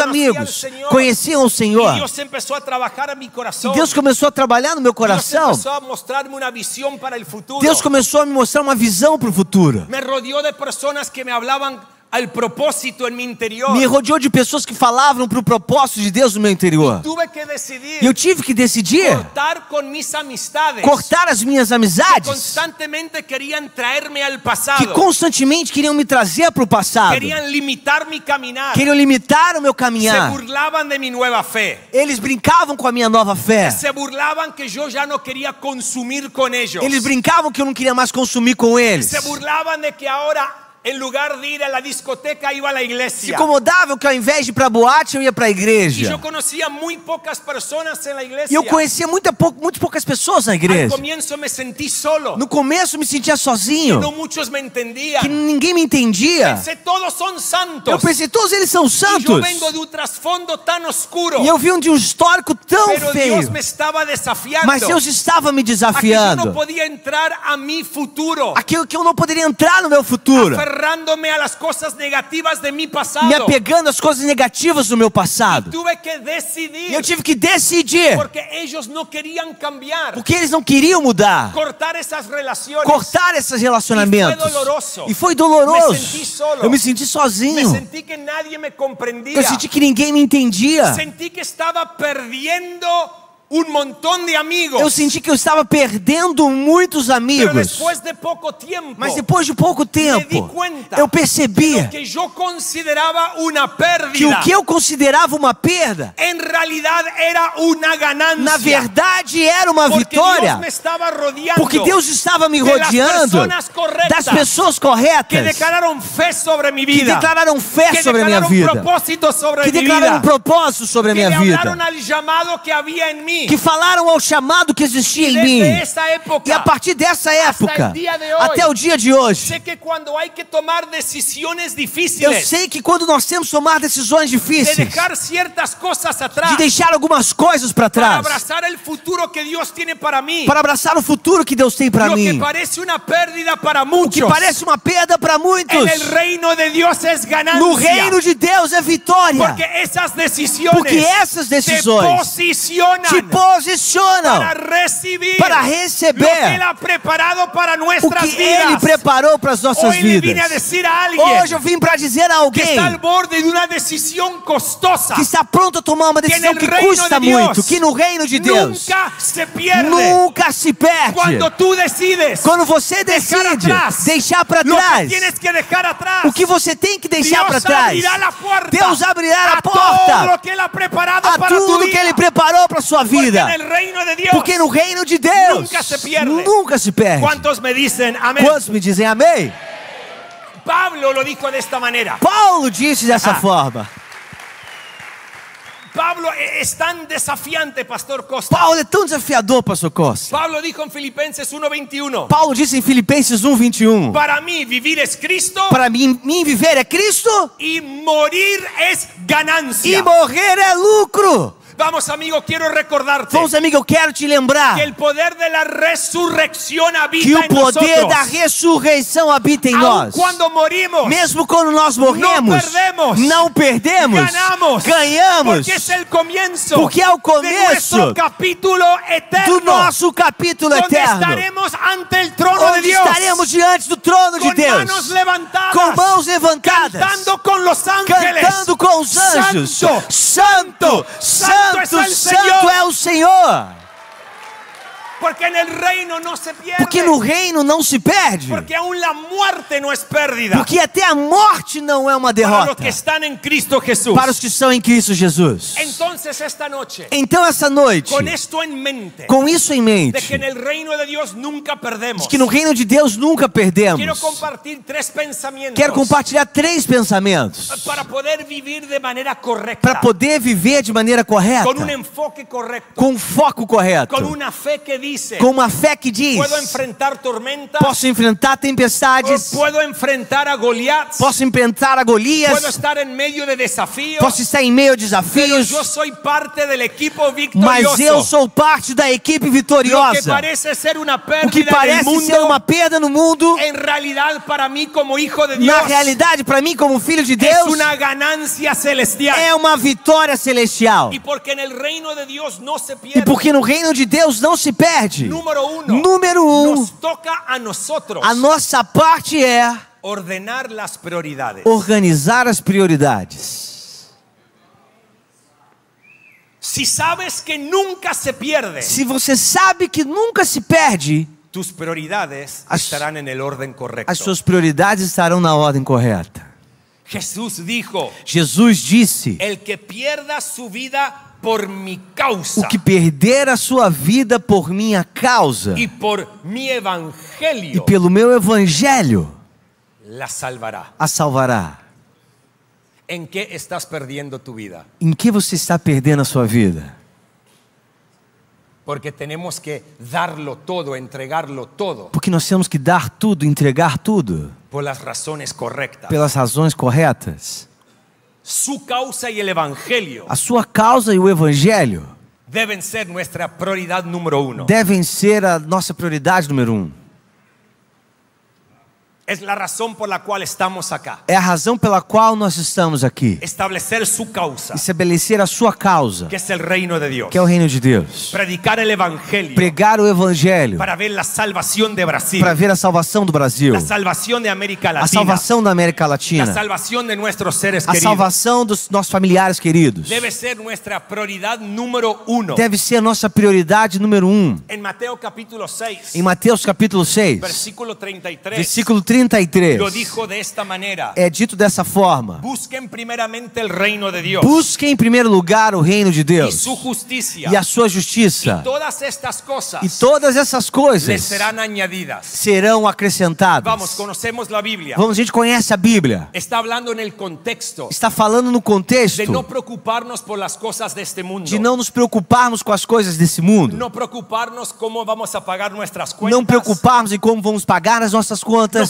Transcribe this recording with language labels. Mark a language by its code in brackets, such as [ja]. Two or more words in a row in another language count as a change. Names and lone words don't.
[es] conocía al amigos Señor. [pt] conheciam o [es] Y [pt] Senhor. [es] Dios empezó a trabajar a mi corazón. [pt] Deus começou a trabalhar no meu [es] Dios [pt] coração. [es] empezó a mostrarme una visión para el futuro. [pt] Deus começou a me mostrar uma visão para o futuro. [es] Me rodeó de personas que me hablaban al propósito en mi interior. [pt] Me rodeou de pessoas que falavam para o propósito de Deus no meu interior. [es] Tuve que decidir [pt] E eu tive que decidir [es] cortar con mis amistades [pt] cortar as minhas [es] que [pt] amizades [es] constantemente querían traerme al [pt] que [es] pasado. [pt] constantemente queriam me trazer para o passado. [es] Querían limitar mi caminar. [pt] Queriam limitar o meu [es] Se [pt] caminhar. [es] burlaban de mi nueva fe. [pt] Eles brincavam com a minha nova fé. [es] Se burlaban que yo ya no quería consumir con ellos. [pt] Eles brincavam que eu não queria mais consumir com eles. [es] Se burlaban de que ahora en lugar de ir a la discoteca iba a la [pt] Se [es] iglesia. [pt] incomodavam que ao invés de ir para a boate eu ia para a [es] Y [pt] igreja. [es] yo conocía muy pocas personas en la [pt] E [es] iglesia. [pt] eu conhecia muito poucas pessoas na [es] Al [pt] igreja. [es] comienzo me sentí solo. [pt] No começo eu me sentia sozinho, [es] No muchos me entendían. [pt] que ninguém me entendia. [es] Pensé, todos son santos. [pt] Eu pensei, todos eles são [es] Y yo [pt] santos. [es] vengo de un trasfondo tan oscuro. [pt] E eu vi de um histórico tão [es] Pero Dios [pt] feio. [es] me estaba desafiando. [pt] Mas Deus estava me [es] A que yo no [pt] desafiando. [es] podía entrar a mi futuro. [pt] Aquilo que eu não poderia entrar no meu futuro. [es] Aferrándome a las cosas negativas de mi pasado. [pt] Me apegando às coisas negativas do meu passado. [es] Tuve que [pt] E [es] decidir. [pt] eu tive que decidir. [es] Porque ellos no querían cambiar. [pt] Porque eles não queriam mudar. [es] Cortar esas relaciones. [pt] Cortar esses relacionamentos. E foi doloroso. E foi doloroso. [es] Me senti solo. [pt] Eu me senti [es] Me [pt] sozinho. [es] sentí que nadie me comprendía. [pt] Eu senti que ninguém me entendia. [es] Sentí que estaba perdiendo un montón de amigos. [pt] Eu senti que eu estava perdendo muitos [es] Pero [pt] amigos. [es] después de poco tiempo, [pt] Mas depois de pouco [es] me di [pt] tempo, [es] cuenta [pt] eu percebi [es] lo que yo consideraba una [pt] que [es] pérdida, [pt] o que eu considerava uma perda, [es] en realidad era una ganancia. [pt] na verdade era uma [es] Porque [pt] vitória. [es] Dios me estaba rodeando [pt] Porque Deus estava me [es] de las [pt] rodeando [es] personas correctas, [pt] das pessoas [es] que [pt] corretas, [es] declararon fe sobre mi [pt] que [es] vida, [pt] declararam fé [es] que [pt] sobre a minha [es] declararon [pt] vida, [es] propósito sobre [pt] que [es] mi [pt] declararam um [es] vida, [pt] propósito sobre a [es] que [pt] minha [es] le [pt] vida, [es] hablaron al llamado que había en mí. [pt] que falaram ao chamado que existia em [es] Desde [pt] mim. [es] esa época, [pt] E a partir dessa época, [es] el día de hoy, [pt] até o dia de hoje, [es] sé que cuando hay que tomar decisiones [pt] eu [es] difíciles, [pt] sei que quando nós temos que tomar decisões [es] de [pt] difíceis, [es] dejar ciertas cosas atrás, [pt] de deixar algumas coisas para [es] para [pt] trás, [es] abrazar el futuro que Dios tiene para mí, [pt] para abraçar o futuro que Deus tem para [es] lo que [pt] mim, [es] parece una pérdida para [pt] o que [es] muchos, [pt] parece uma perda para muitos, [es] en el reino de Dios es ganancia. [pt] no reino de Deus é vitória. [es] Porque esas decisiones [pt] Porque essas decisões [es] te posicionan [pt] te posicionam [es] para recibir [pt] para [es] lo que [pt] receber [es] Él ha preparado para [pt] o [es] nuestras [pt] que Ele [es] vidas. [pt] preparou para as nossas [es] Hoy le vine a [pt] vidas. [es] decir a alguien [pt] Hoje eu vim para dizer a [es] que [pt] alguém [es] está al borde de una decisión costosa, [pt] que está pronto a tomar uma decisão [es] no [pt] que [es] reino [pt] custa [es] de Dios [pt] muito, que no reino de Deus [es] nunca se pierde. [pt] nunca se perde. [es] Cuando tú decides [pt] Quando você [es] dejar [pt] decide [es] atrás [pt] deixar para [es] lo que [pt] trás [es] tienes que dejar atrás, [pt] o que você tem que deixar para [es] Dios [pt] trás, [es] abrirá la puerta [pt] Deus abrirá a [es] todo [pt] porta [es] lo que Él ha preparado [pt] a [es] para tu [pt] tudo [es] vida. [pt] que Ele preparou para sua [es] Porque [pt] vida. [es] en el reino de Dios [pt] Porque no reino de Deus [es] nunca se pierde. [pt] nunca se perde. [es] ¿Cuántos me dicen amén? [pt] Quantos me dizem amém? [es] Pablo lo dijo de esta manera. [pt] Paulo disse dessa forma. [es] Pablo es tan desafiante, Pastor Costa. [pt] Paulo é tão desafiador, pastor Costa. [es] Pablo dijo en Filipenses 1:21. [pt] Paulo disse em Filipenses 1:21. [es] Para mí vivir es Cristo [pt] Para mim viver é Cristo [es] y morir es ganancia. [pt] e morrer é lucro. [es] Vamos, amigo, quiero recordarte [pt] Vamos, amigo, eu quero te lembrar [es] que el poder de la resurrección [pt] que [es] habita [pt] o [es] en [pt] poder [es] nosotros. [pt] da ressurreição habita em [es] Aun [pt] nós. [es] cuando morimos, [pt] Mesmo quando nós morremos, não perdemos, [es] ganamos, [pt] ganhamos, [es] porque es el comienzo [pt] porque é o [es] de [pt] começo [es] nuestro capítulo eterno, [pt] do nosso capítulo [es] donde [pt] eterno, [es] estaremos ante el trono de [pt] onde [es] Dios, [pt] estaremos diante do trono de [es] con manos [pt] Deus, [es] levantadas, [pt] com mãos levantadas, [es] cantando con los ángeles, [pt] cantando com os anjos: [es] Santo, [pt] Santo, [es] Santo es [pt] Santo, [es] el [pt] Santo é o Senhor. [es] porque en el reino no se pierde, [pt] Porque no reino não se perde, [es] porque aún la muerte no es pérdida [pt] porque até a morte não é uma [es] para los [pt] derrota [es] que están en Cristo Jesús. [pt] para os que estão em Cristo Jesus. [es] Entonces esta noche, [pt] Então essa noite, [es] con esto en mente, [pt] com isso em [es] de [pt] mente, [es] que en el reino de Dios nunca perdemos, [pt] de que no reino de Deus nunca [es] quiero [pt] perdemos, [es] compartir tres pensamientos [pt] quero compartilhar 3 pensamentos [es] para poder vivir de manera correcta, [pt] para poder viver de maneira correta, [es] con un enfoque correcto, [pt] com um foco correto, [es] con una fe que dice: [pt] com uma fé que diz: [es] puedo enfrentar tormentas, [pt] posso enfrentar tempestades, [es] puedo enfrentar a Goliat, [pt] posso enfrentar a Golias, [es] puedo estar en medio de desafíos, [pt] posso estar em meio a [es] pero [pt] desafios, [es] yo soy parte del equipo [pt] mas eu [es] victorioso. [pt] sou parte da equipe [es] Lo que [pt] vitoriosa. [es] parece ser una [pt] O que [es] pérdida en el [pt] parece ser uma [es] mundo, [pt] perda no mundo, [es] en realidad para mí como hijo de Dios [pt] na realidade, para mim, como filho de [es] es [pt] Deus, [es] una ganancia celestial. [pt] é uma vitória celestial. [es] Y porque en el reino de Dios no se [pt] E [es] pierde. [pt] porque no reino de Deus não se perde. [es] Número uno, [pt] Número 1, [es] nos toca a nosotros [pt] a nossa parte é [es] ordenar las prioridades. [pt] organizar as prioridades. [es] Si sabes que nunca se pierde, [pt] Se você sabe que nunca se perde, [es] tus prioridades [pt] As- [es] estarán en el orden correcto. [pt] as suas prioridades estarão na ordem correta. [es] Jesús dijo: [pt] Jesus disse: [es] el que pierda su vida por mi causa [pt] o que perder a sua vida por minha causa [es] y por mi [pt] e [es] evangelio [pt] pelo meu evangelho, [es] la salvará. [pt] a salvará. [es] ¿En qué estás perdiendo tu vida? [pt] Em que você está perdendo a sua vida? [es] Porque tenemos que darlo todo, entregarlo todo [pt] Porque nós temos que dar tudo, entregar tudo, [es] por las razones correctas. [pt] pelas razões corretas. [es] Su causa y el evangelio [pt] A sua causa e o evangelho [es] deben ser nuestra prioridad número uno. [pt] devem ser a nossa prioridade número 1. [es] Es la razón por la cual estamos acá. [pt] É a razão pela qual nós estamos aqui. [es] Establecer su causa, [pt] Estabelecer a sua causa, [es] que es el reino de Dios. [pt] que é o reino de Deus. [es] Predicar el evangelio [pt] Pregar o evangelho [es] para ver la salvación de Brasil, [pt] para ver a salvação do Brasil, [es] la salvación de América [pt] a [es] Latina, [pt] salvação da América [es] la [pt] Latina, [es] salvación de nuestros seres [pt] a [es] queridos. [pt] salvação dos nossos familiares queridos. [es] Debe ser nuestra prioridad número uno. [pt] Deve ser a nossa prioridade número 1. [es] En Mateo capítulo 6, [pt] Em Mateus capítulo 6, [es] versículo 33, [pt] versículo 33, [es] lo dijo de esta manera: [pt] é dito dessa forma: [es] busquen primeramente el reino de Dios [pt] busquem em primeiro lugar o reino de [es] y [pt] Deus [es] su justicia, [pt] e a sua justiça, [es] todas estas cosas [pt] e todas essas [es] les [pt] coisas [es] serán añadidas. [pt] serão acrescentadas. [es] Vamos, conocemos la Biblia. [pt] Vamos, a gente conhece a Bíblia. [es] Está hablando en el contexto [pt] Está falando no contexto [es] de no preocuparnos por las cosas de este mundo, [pt] de não nos preocuparmos com as coisas desse mundo, [es] no preocuparnos cómo vamos a pagar nuestras cuentas, [pt] não preocuparmos em como vamos pagar as nossas [es] no [pt] contas,